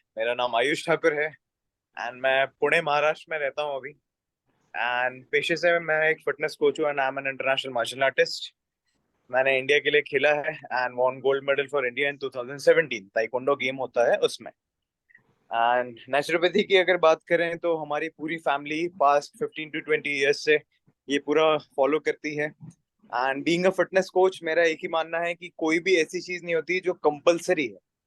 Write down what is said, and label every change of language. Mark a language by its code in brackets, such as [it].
[hi] मेरा नाम आयुष ठाकुर है and मैं पुणे महाराष्ट्र में रहता हूँ अभी। And पेशे से मैं एक फिटनेस कोच हूँ [en] and I'm an international martial artist. [hi] मैंने इंडिया के लिए खेला है [en] and won gold medal for India in 2017. [hi] Taekwondo game होता है उसमें। And नेचुरोपैथी की अगर बात करें तो हमारी पूरी फैमिली पास्ट 15 to 20 years से ये पूरा फॉलो करती है। And being a fitness coach मेरा एक ही मानना है कि कोई भी ऐसी चीज नहीं होती जो कंपलसरी है।